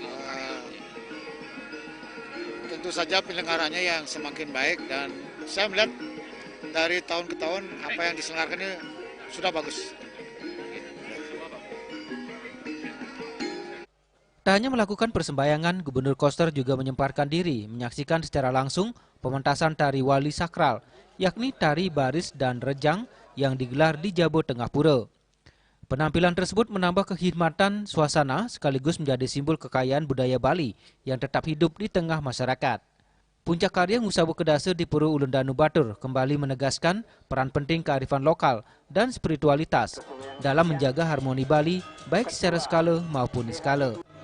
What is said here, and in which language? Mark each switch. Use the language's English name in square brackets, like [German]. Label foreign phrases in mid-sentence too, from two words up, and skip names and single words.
[Indonesian] Tentu saja penyelenggaranya yang semakin baik, dan saya melihat dari tahun ke tahun apa yang diselenggarakan ini sudah bagus. Tak hanya melakukan persembahyangan, Gubernur Koster juga menyemparkan diri menyaksikan secara langsung pementasan tari wali sakral, yakni tari baris dan rejang yang digelar di Jabo Tengah Pura. Penampilan tersebut menambah kehikmatan suasana sekaligus menjadi simbol kekayaan budaya Bali yang tetap hidup di tengah masyarakat. Puncak karya Ngusabu Kedasa di Pura Ulun Danu Batur kembali menegaskan peran penting kearifan lokal dan spiritualitas dalam menjaga harmoni Bali baik secara skala maupun skala.